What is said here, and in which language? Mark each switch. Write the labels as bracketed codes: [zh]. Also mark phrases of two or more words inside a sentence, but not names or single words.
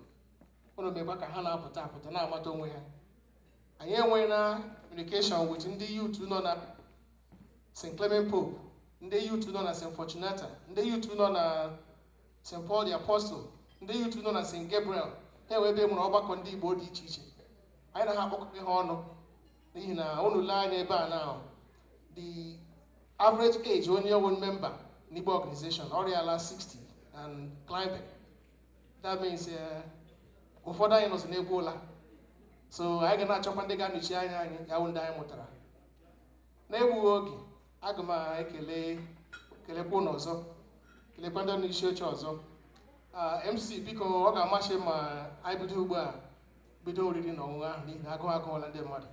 [ig] Ụnụ mekwa ka ha na-apụta apụta na-amata onwe ha. Anyị enweghị na [en] communication with [ig] ndị youth nọ na St. Clement Pope, ndị youth nọ na St. Fortunata, ndị youth nọ na St. Paul the Apostle, ndị youth nọ na St. Gabriel. Ha ewebe nwere ọgbakọ ndị Igbo dị iche iche. Anyị na ha akpọkọta ha ọnụ, n'ihi na unu lee anya ebe a na [en] the average age [ig] onye ọwụ member n'Igbo organization ọrịala 60 [en] and climbing. That means [ig] ụfọdụ anyị nọzi n'egwu ụla. So anyị ga na-achọkwa ndị ga-anọchi anya anyị ya wụ ndị anyị mụtara. Na-egbughị oge, aga m kelekwa ụnụ ọzọ, kelekwa ndị n'isi oche ọzọ. MC biko ọ ga-amasị ma anyị bido ugbu a bido oriri na ọṅụṅụ ahụ, n'ihi na agụụ agụọla ndị mmadụ.